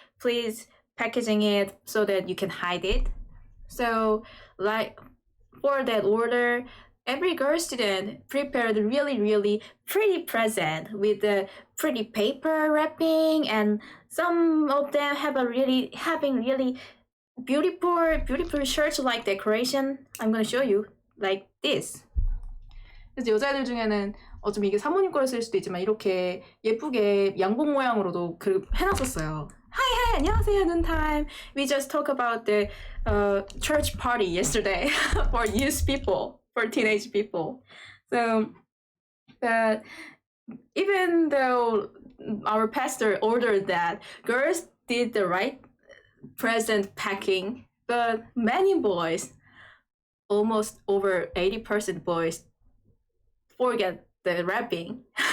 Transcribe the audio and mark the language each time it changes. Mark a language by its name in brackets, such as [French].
[English] Please packaging it so that you can hide it. So like for that order, every girl student prepared really pretty present with the pretty paper wrapping, and some of them having really beautiful shirts-like decoration. I'm gonna show you like this. [Korean] 그래서 여자애들 중에는 좀 이게 사모님 거를 쓸 수도 있지만 이렇게 예쁘게 양복 모양으로도 해놨었어요. [English] Hi, 안녕하세요, noontime. We just talked about the church party yesterday for youth people, for teenage people. So, but even though our pastor ordered that girls did the right present packing, but many boys, almost over 80% boys, forget the wrapping.